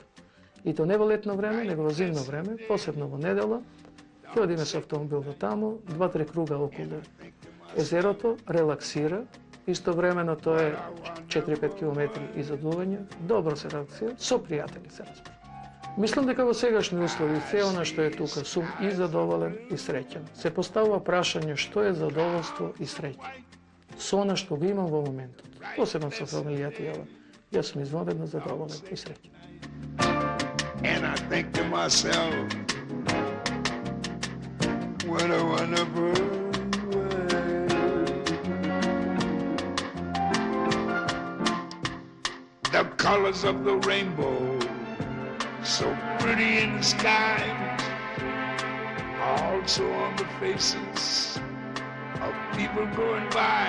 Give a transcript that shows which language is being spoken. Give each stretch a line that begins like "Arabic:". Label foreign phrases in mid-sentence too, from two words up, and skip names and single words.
Macedonian: И то не во летно време, него во зимно време, посебно во недела, ќе одиме со автомобил до таму, 2-3 круга околу езерото, релаксира, истовремено тоа е 4-5 километри изодување, добро се релаксира, со пријатели се разбира. Мислам дека во сегашни услови се она што е тука сум и задоволен и среќен. Се поставува прашање што е задоволство и среќа. Со она што го имам во моментот, посебно со фамилијата Јован, јас сум извонредно задоволен и среќен.
English: And I think to myself, what a wonderful world. The colors of the rainbow, so pretty in the sky, also on the faces of people going by.